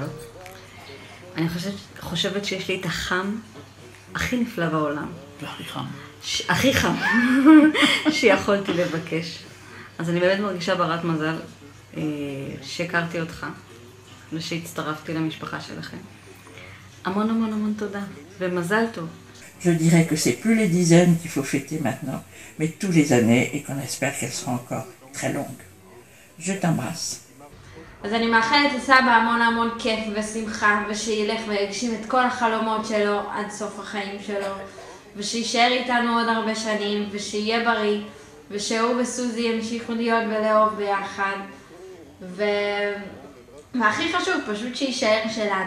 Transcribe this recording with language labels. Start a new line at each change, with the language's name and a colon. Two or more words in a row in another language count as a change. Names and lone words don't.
Hebrew: אני חושבת שיש לי את החם הכי נפלא בעולם. והכי חם. הכי חם שיכולתי לבקש. אז אני באמת מרגישה ברת מזל שהכרתי אותך ושהצטרפתי למשפחה שלכם. המון המון המון תודה, ומזל טוב.
French: Je dirais que c'est plus les dizaines qu'il faut fêter maintenant, mais tous les années et qu'on espère qu'elles seront encore très longues. Je t'embrasse.
Hebrew: אז אני מאחלת לסבא המון המון כיף ושמחה, ושיילך ויגשים את כל החלומות שלו עד סוף החיים שלו, ושישאר איתנו עוד הרבה שנים, ושיהיה בריא, ושהוא וסוזי ימשיכו להיות ולאהוב ביחד, והכי חשוב, פשוט שישאר שלנו.